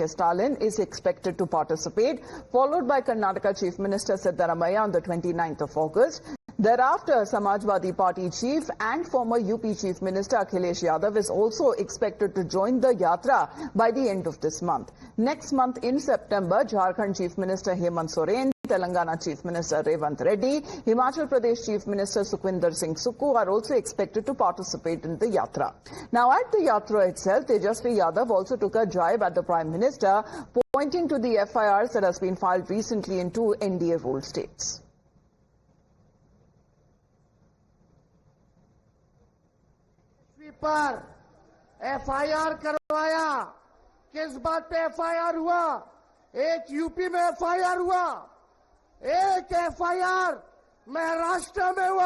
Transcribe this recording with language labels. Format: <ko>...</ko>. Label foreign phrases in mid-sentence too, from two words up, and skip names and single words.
<en>Stalin is expected to participate, followed by Karnataka Chief Minister Siddaramaiah on the 29th of August. Thereafter, Samajwadi Party Chief and former UP Chief Minister Akhilesh Yadav is also expected to join the Yatra by the end of this month. Next month in September, Jharkhand Chief Minister Hemant Soren, Telangana Chief Minister Revant Reddy, Himachal Pradesh Chief Minister Sukhwinder Singh Sukhu are also expected to participate in the Yatra. Now, at the Yatra itself, Tejasvi Yadav also took a jibe at the Prime Minister, pointing to the FIRs that has been filed recently in two NDA-ruled states.</en> <hi>पर FIR करवाया, किस बात पे FIR हुआ? एक यूपी में FIR हुआ, एक FIR महाराष्ट्र में हुआ।</hi>